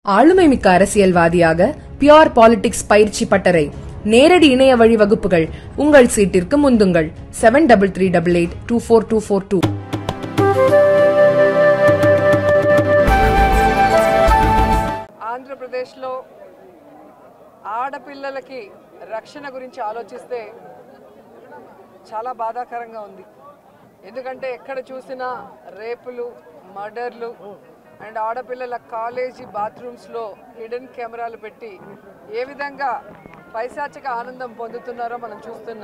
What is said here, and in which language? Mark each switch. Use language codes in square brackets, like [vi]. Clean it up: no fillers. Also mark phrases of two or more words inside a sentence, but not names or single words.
[ta] ஆளுமைமிக்க அரசியல்வாதியாக [en] pure politics [ta] பயிற்சி பட்டறை நேரடி இணைய வழி வகுப்புகள் உங்கள் சீட்டிற்கு முந்துங்கள் 7338824242. [te] ఆంధ్రప్రదేశ్లో ఆడపిల్లలకి రక్షణ గురించి ఆలోచిస్తే చాలా బాధాకరంగా ఉంది. ఎందుకంటే ఎక్కడ చూసినా రేపులు, మర్డర్లు అండ్ ఆడపిల్లల కాలేజీ బాత్రూమ్స్లో హిడెన్ కెమెరాలు పెట్టి ఏ విధంగా పైశాచిక ఆనందం పొందుతున్నారో మనం చూస్తున్నాం.